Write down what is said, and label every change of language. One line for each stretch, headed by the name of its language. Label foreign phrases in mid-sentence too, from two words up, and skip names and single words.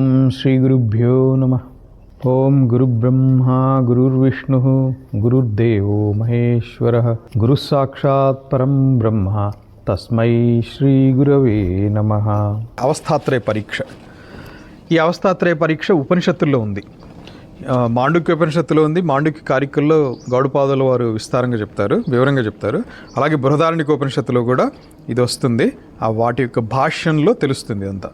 Sanskrit: श्रीगुरुभ्यो नमः। ओम गुरुब्रह्मा गुरुर्विष्णुः गुरुर्देवो महेश्वरः गुरुस्साक्षात् परं ब्रह्म तस्मै श्री गुरवे नमः।
Telugu: అవస్థాత్రయ పరీక్ష. ఈ అవస్థాత్రయ పరీక్ష ఉపనిషత్తుల్లో ఉంది, మాండుక్య ఉపనిషత్తులో ఉంది. మాండుక్య కారికల్లో గౌడపాదుల వారు విస్తారంగా చెప్తారు, వివరంగా చెప్తారు. అలాగే బృహదారణ్యక ఉపనిషత్తులో కూడా ఇది వస్తుంది. ఆ వాటి యొక్క భాష్యంలో తెలుస్తుంది అంతా.